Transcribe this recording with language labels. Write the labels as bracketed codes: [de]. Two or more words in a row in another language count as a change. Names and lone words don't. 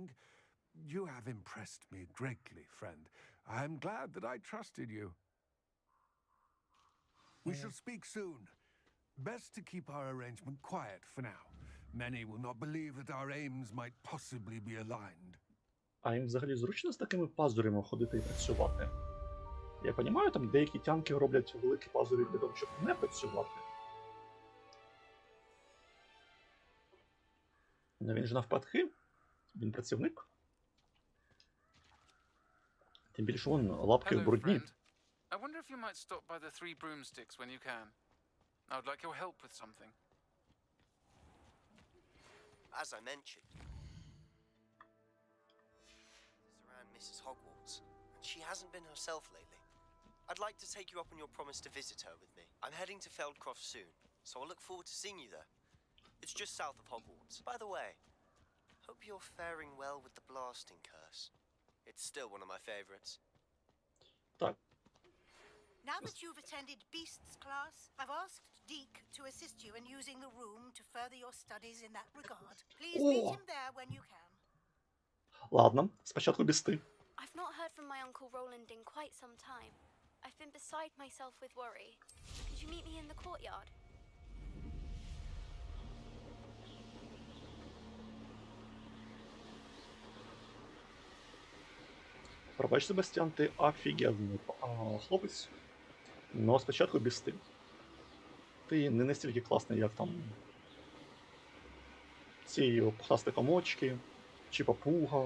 [en] You have impressed me greatly, friend. I am glad that I trusted you. We shall speak soon. Best to keep our arrangement quiet for now. Many will not believe that our aims might possibly be aligned. [uk] А їм взагалі зручно з такими пазурями ходити і працювати? Я розумію, там деякі тянки роблять великі пазурі для того, щоб не працювати. Ну він ж навпаки. Він працівник. Тим більше вон лапки брудні. [en] I wonder if you might stop by the Three Broomsticks when you can. I would like your help with something. As I mentioned, it's around Mrs. Hogwarts, and she hasn't been herself lately. I'd like to take you up on your promise to visit her with me. I'm heading to Feldcroft soon, so I'll look forward to seeing you there. It's just south of Hogwarts. By the way, hope you're faring well with the blasting curse. It's still one of my favorites. [uk] Так. [en] Now that you've attended Beasts class, I've asked Deke to assist you in using the room to further your studies in that regard. Please meet him there when you can. [uk] Ладно, спочатку бісти. [en] I've not heard from my Uncle Roland in quite some time. I've been beside myself with worry. Could you meet me in the courtyard? [uk] Пробач, Себастьян, ти офігенний хлопець. Но спочатку бісти. Ти не настільки класний, як там ці пухнасті комочки, чи папуга.